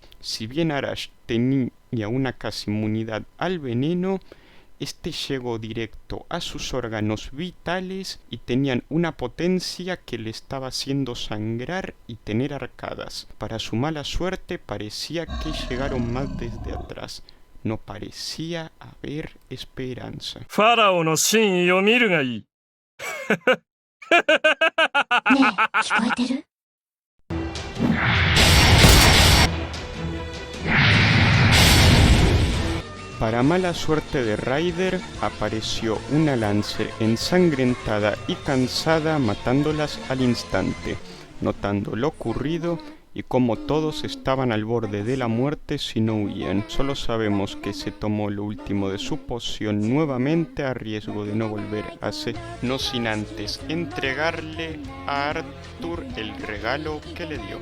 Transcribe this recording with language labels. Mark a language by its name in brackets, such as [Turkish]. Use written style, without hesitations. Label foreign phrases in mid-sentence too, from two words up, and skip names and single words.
[Spanish] Si bien Arash tenía una casi inmunidad al veneno, este llegó directo a sus órganos vitales y tenían una potencia que le estaba haciendo sangrar y tener arcadas. Para su mala suerte parecía que llegaron más desde atrás. No parecía haber esperanza. [Japanese] ファラオのしんをみるがいい. ねえ、聞こえてる？ [Spanish] Para mala suerte de Ryder, apareció una Lancer ensangrentada y cansada, matándolas al instante. Notando lo ocurrido y como todos estaban al borde de la muerte si no huían, solo sabemos que se tomó lo último de su poción nuevamente a riesgo de no volver a ser, no sin antes entregarle a Arthur el regalo que le dio.